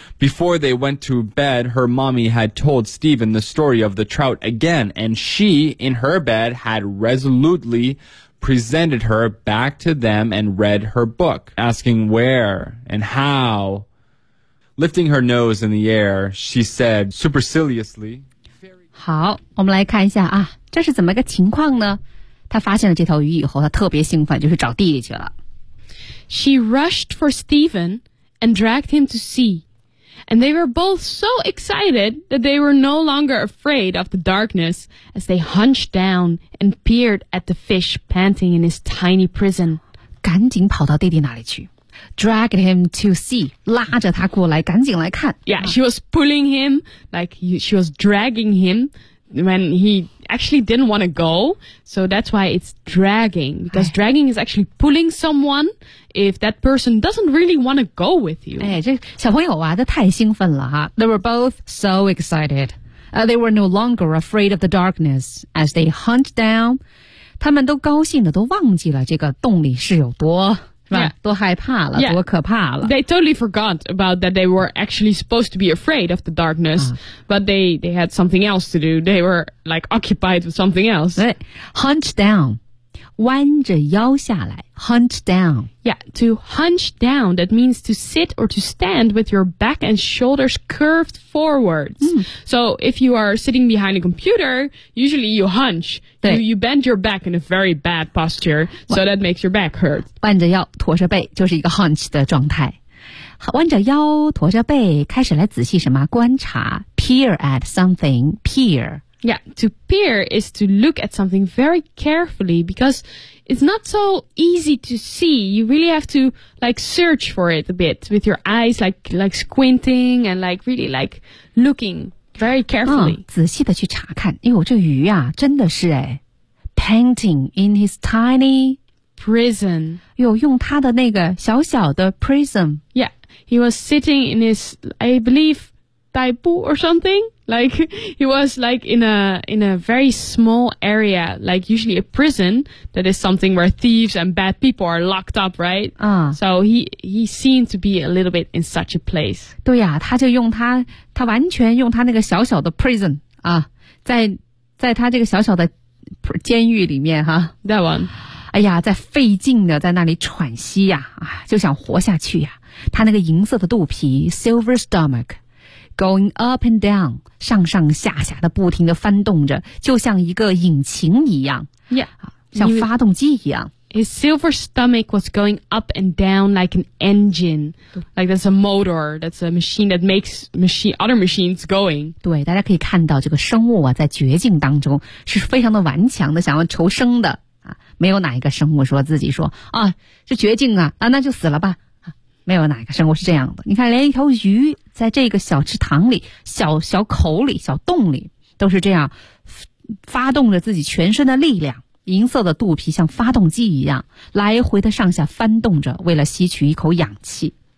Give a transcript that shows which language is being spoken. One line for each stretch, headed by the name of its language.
English: Before they went to bed, her mommy had told Stephen the story of the trout again, and she, in her bed, had resolutely presented her back to them and read her book, asking where and how. Lifting her nose in the air, she said superciliously,
Chinese: 好，我们来看一下啊，这是怎么个情况呢？他发现了这条鱼以后，他特别兴奋，就去找弟弟去了。
English: She rushed for Stephen and dragged him to see, and they were both so excited that they were no longer afraid of the darkness as they hunched down and peered at the fish panting in his tiny prison.
Chinese: 赶紧跑到弟弟那里去。
English: Dragged him to see,
Chinese: 拉着他过来，赶紧来看。
English: Yeah, she was pulling him, like she was dragging him when he... actually didn't want to go, so that's why it's dragging, because dragging is actually pulling someone if that person doesn't really want to go with you.
Chinese: 哎，这小朋友啊，这太兴奋了哈。
English: They were both so excited. They were no longer afraid of the darkness as they hunched down.
Chinese: 他们都高兴的都忘记了这个洞里是有多多害怕了、
English: yeah.
Chinese: 多可怕了
English: They totally forgot about that they were actually supposed to be afraid of the darkness、But they had something else to do They were like occupied with something else Hunched down
Chinese: 弯着腰下来
English: Hunched down Yeah, to hunch down That means to sit or to stand with your back and shoulders curved forwards、 mm. So if you are sitting behind a computer Usually you hunch You bend your back in a very bad posture, so that makes your back hurt.
Chinese: 弯着腰，驼着背，就是一个 hunch 的状态。弯着腰，驼着背，开始来仔细什么？
English: 观察 ，peer at something, peer. Yeah, to peer is to look at something very carefully, because it's not so easy to see. You really have to, like, search for it a bit with your eyes, like squinting and, like, really, like, looking. Very carefully.、
Chinese: 仔细的去查看。哎呦，这鱼啊，真的是哎 ，
English: painting in his tiny prison.
Chinese: 呦，用他的那个小小的 prison.
English: Yeah, he was sitting in his, I believe, 逮捕 or something. Like, he was like in a very small area, like usually a prison, that is something where thieves and bad people are locked up, right? So he seemed to be a little bit in such a place.
Chinese: 对呀，他就用他完全用他那个小小的 prison, 啊，在他这个小小的监狱里面哈。
English: That one.
Chinese: 哎呀，在费劲的在那里喘息呀，啊，就想活下去呀。他那个银色的肚皮 ，
English: silver stomach， going up and down，
Chinese: 上上下下的不停的翻动着，就像一个引擎一样，
English: yeah，
Chinese: 像发动机一样。
English: His silver stomach was going up and down like an engine, like that's a motor, that's a machine that makes machine other machines going.
Chinese: 对，大家可以看到这个生物啊，在绝境当中是非常的顽强的，想要求生的。没有哪一个生物说自己说啊是绝境啊啊那就死了吧，没有哪一个生物是这样的。你看连一条鱼在这个小池塘里小小口里小洞里都是这样发动着自己全身的力量，银色的肚皮像发动机一样来回的上下翻动着，为了吸取一口氧气。